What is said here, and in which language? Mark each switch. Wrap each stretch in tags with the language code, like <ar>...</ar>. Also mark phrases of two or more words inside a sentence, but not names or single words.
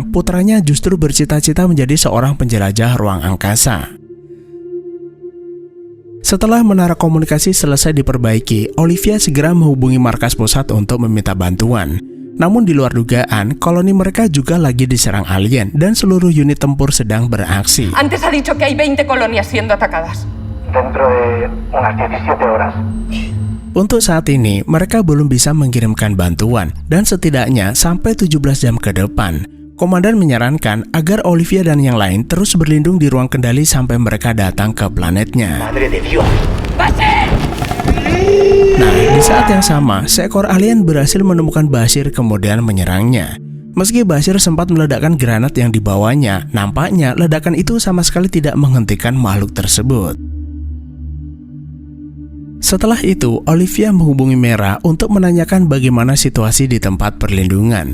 <id>Putranya justru bercita-cita menjadi seorang penjelajah ruang angkasa. Setelah menara komunikasi selesai diperbaiki, Olivia segera menghubungi markas pusat untuk meminta bantuan. Namun di luar dugaan, koloni mereka juga lagi diserang alien dan seluruh unit tempur sedang beraksi.</id> <es>Antes ha dicho que hay 20 colonias siendo atacadas. Dentro de unas 17 horas.</es> <id>Untuk saat ini, mereka belum bisa mengirimkan bantuan dan setidaknya sampai 17 jam ke depan. Komandan menyarankan agar Olivia dan yang lain terus berlindung di ruang kendali sampai mereka datang ke planetnya.</id> <es>Madre de Dios.</es> <id>Nah, di saat yang sama, seekor alien berhasil menemukan Bashir kemudian menyerangnya. Meski Bashir sempat meledakkan granat yang dibawanya, nampaknya ledakan itu sama sekali tidak menghentikan makhluk tersebut. Setelah itu, Olivia menghubungi Mera untuk menanyakan bagaimana situasi di tempat perlindungan.</id>